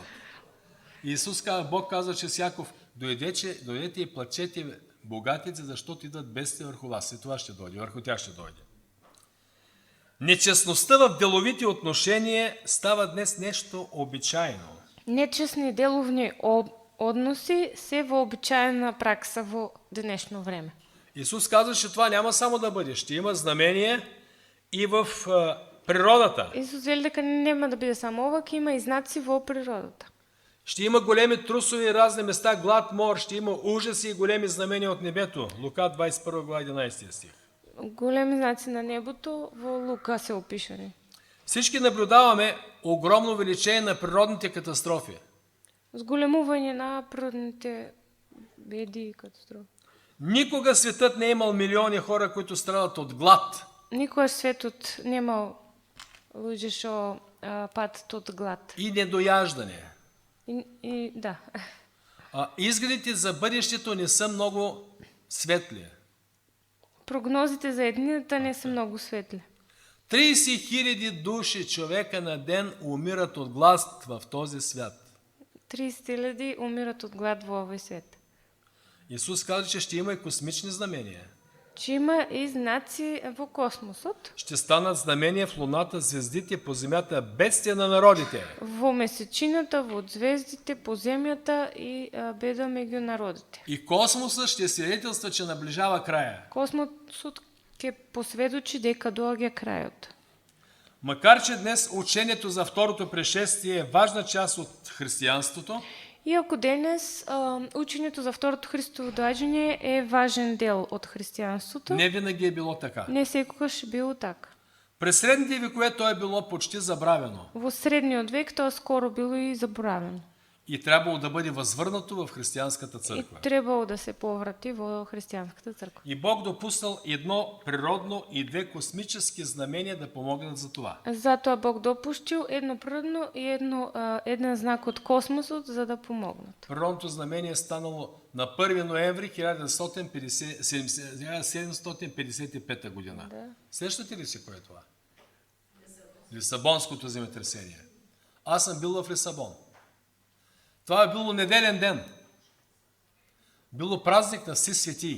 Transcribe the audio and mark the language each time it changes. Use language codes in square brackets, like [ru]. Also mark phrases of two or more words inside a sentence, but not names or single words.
[bg] Исус казва, Бог казва, че Яков, дойдете и плачете богатите, защото идват бедствия върху вас. И това ще дойде, върху тях ще дойде. Нечестността в деловите отношения става днес нещо обичайно. [mk] Нечестни деловни односи се вообичаена пракса во денешно време. [bg] Исус казва, че това няма само да бъде. Ще има знамение и в природата. [mk] Исус вели дека нема да биде само ова, ќе има и знаци во природата. [bg] Ще има големи трусови и разни места, глад, мор, ще има ужаси и големи знамения от небето. Лука 21 глава 11 стих. [mk] Големи знаци на небото во Лука се опишани. [bg] Всички наблюдаваме огромно увеличение на природните катастрофи. [mk] Зголемување на природните беди и катастрофи. [bg] Никога светът не е имал милиони хора, които страдат от глад. [mk] Никогаш светот немал луѓе што патат од глад. [bg] И недояждане. И да. Изгледите за бъдещето не са много светли. [mk] Прогнозите за еднината не се многу светли. [bg] 30,000 души човека на ден умират от глад в този свят. [mk] 30,000 умират от глад во овој свет. [bg] Исус каза, че ще има и космични знамения. [mk] Че има и знаци во космосот. [bg] Ще станат знамения в луната, звездите, по земята, бедствия на народите. [mk] Во месечината, во звездите, по земјата и беда меѓу народите. [bg] И космосът ще свидетелства, че наближава края. [mk] Космосот ќе посведочи дека доаѓа крајот. [bg] Макар че днес учението за второто пришествие е важна част от християнството, [mk] Иако денес учењето за второто Христово доаѓање е важен дел од христијанството, [bg] не винаги е било така. [mk] не секогаш било така. [bg] През средните векове то е било почти забравено [mk] Во средниот век тоа скоро било и заборавено. [bg] и трябвало да бъде възвърнато в християнската [mk] И [bg] църква. [mk] требало да се поврати во христијанската црква. [bg] И Бог допуснал едно природно и две космически знамения да помогнат за това. [mk] Затоа Бог допуштил едно природно и еден знак од космосот за да помогнат. [bg] Природното знамение е станало на 1 ноември 1755 година. Да. Сещате ли си кое е това? Лисабонското земетресение. Аз съм бил в Лисабон. Това е било неделен ден. Било празник на все светии.